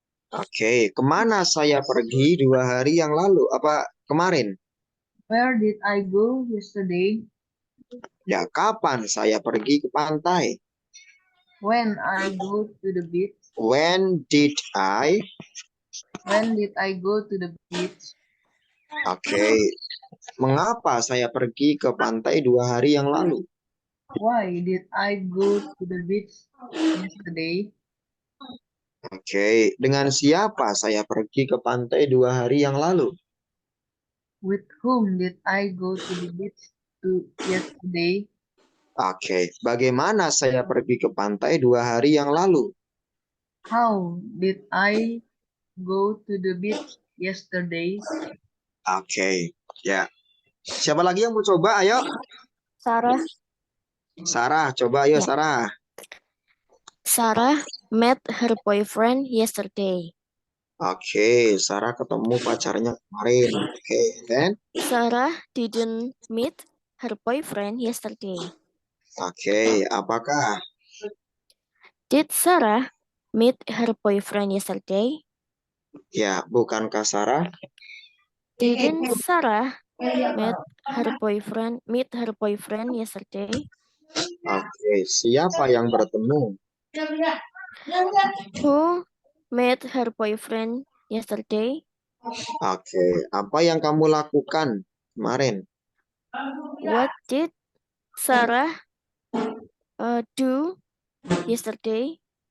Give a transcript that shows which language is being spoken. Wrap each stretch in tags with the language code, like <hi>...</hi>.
<id>Oke, kemana saya pergi 2 hari yang lalu? Apa kemarin?</id> <en>Where did I go yesterday? Ya, kapan saya pergi ke pantai? When I go to the beach? When did I? When did I go to the beach? Oke.</en> <id>Mengapa saya pergi ke pantai 2 hari yang lalu?</id> <en>Why did I go to the beach yesterday? Oke.</en> <id>Dengan siapa saya pergi ke pantai 2 hari yang lalu?</id> <en>With whom did I go to the beach yesterday? Oke.</en> <id>Bagaimana saya pergi ke pantai 2 hari yang lalu?</id> <en>How did I go to the beach yesterday?</en> <id>Oke. Ya. Siapa lagi yang mau coba? Ayo. Sarah. Sarah, coba ayo Ya. Sarah.</id> <en>Sarah met her boyfriend yesterday.</en> <id>Oke, Sarah ketemu pacarnya kemarin. Oke,</id> <en>then? Sarah didn't meet her boyfriend yesterday.</en> <id>Oke, apakah?</id> <en>Did Sarah meet her boyfriend yesterday?</en> <id>Ya, bukankah Sarah?</id> <en>Didn't Sarah meet her boyfriend yesterday?</en> <id>Oke, siapa yang bertemu?</id> <en>Who met her boyfriend yesterday?</en> <id>Oke, apa yang kamu lakukan kemarin?</id> <en>What did Sarah do yesterday?</en>